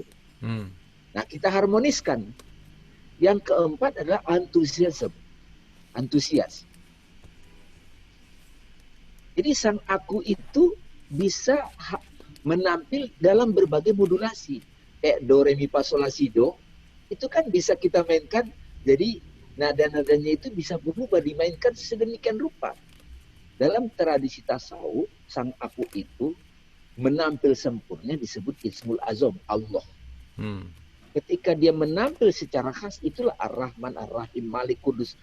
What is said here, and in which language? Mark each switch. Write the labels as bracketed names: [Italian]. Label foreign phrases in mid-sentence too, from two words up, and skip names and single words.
[Indonesian] Nah, kita harmoniskan. Yang keempat adalah antusias. Jadi sang aku itu bisa menampil dalam berbagai modulasi. Kayak do, re, mi, fa, sol, la, si, do. Itu kan bisa kita mainkan. Jadi nada-nadanya itu bisa berubah, dimainkan sedemikian rupa. Dalam tradisi tasawuf, sang aku itu menampil sempurna disebut [Arabic] Ismul Azam, [Indonesian] Allah. Ketika dia menampil secara khas, itulah Ar-Rahman, Ar-Rahim, Malik, Kudus.